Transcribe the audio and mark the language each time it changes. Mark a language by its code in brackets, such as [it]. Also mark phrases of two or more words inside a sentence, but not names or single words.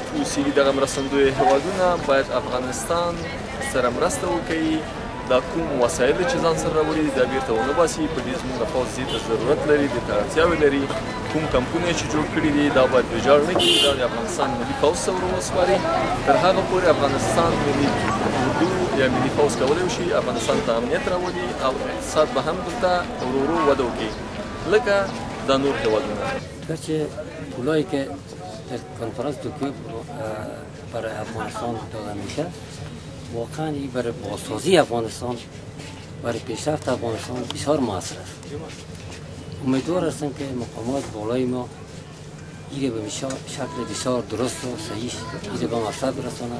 [ps] اوسي دغه مرستندویه هیوادونه باید افغانستان سره مرسته وکړي دا کوم وسایل چې ځان سره راوړي دي دا بیرته ونه باسي په دې زموږ د پوځ دې ته ضرورت لري دې ته اړتیاوې لري کوم کمپونه چې جوړ کړي دي دا باید ویجاړ نه کړي دا د افغانستان ملي پوځ ته ور وسپاري تر هغه پورې افغانستان ملي اردو یا ملي پوځ کولی شي افغانستان ته امنیت راوړي او اقتصاد به هم دلته ورو ورو وده وکړي لکه دا نور هیوادونه [fa] گرچه پولایی که در کنفرانس توکیو برای افغانستان داده میشه واقعا این برای بازسازی افغانستان برای پیشرفت افغانستان بسیار موثر است. امیدوار هستم که مقامات بالای ما این به شکل بسیار درست و صحیح این به مقصد برساند.